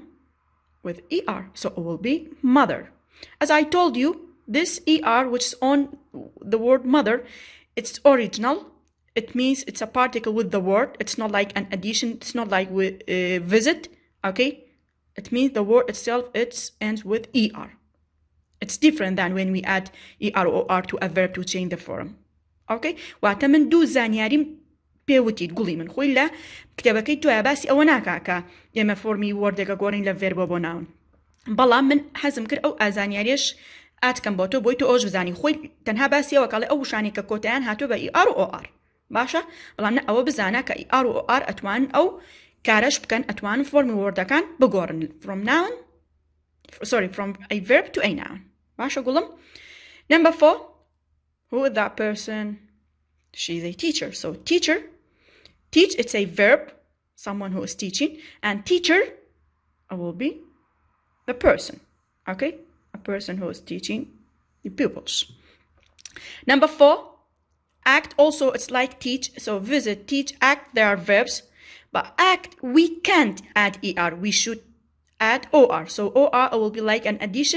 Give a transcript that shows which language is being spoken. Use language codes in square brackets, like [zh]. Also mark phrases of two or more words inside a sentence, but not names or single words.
[en] With er, so it will be mother. As I told you, this er, which is on the word mother, it's original. it means it's a particle with the word. It's not like an addition. It's not like with visit. Okay, it means the word itself ends with er. It's different than when we add er or r to a verb to change the form. [ckb] Okay, واتە من دوو زانیاریم پێوتیت گوڵی من خۆی لە کتێبەکەی توایە باسی ئەوە ناکا کە ئێمە فۆرمی وەردێکە گۆڕین لە ڤێربە بۆ ناون. بەڵام من حەزم کرد ئەو ئازانیاریش ئاتکەم بۆ تۆ بۆی تۆ ئەوش بزانی خۆی تەنها باسی ئەوە کاڵێ ئەو وشانی کە کۆتاییان هاتووە بە ئر و ئۆر باشە، بەڵام نە ئەوە بزانە کە ئر و ئۆر ئەتوانن ئەو کارەش بکەن، ئەتوانن فۆرمی وەردەکان بگۆڕن [en] from a verb to a noun. [ckb] باشە گوڵم. [en] Number 4, who is that person? She's a teacher. So teacher, teach, it's a verb, someone who is teaching, and teacher will be the person, okay? A person who is teaching the pupils. Number 4, act, also it's like teach, so visit, teach, act, they are verbs, but act, we can't add er, we should add or, so or will be like an addition.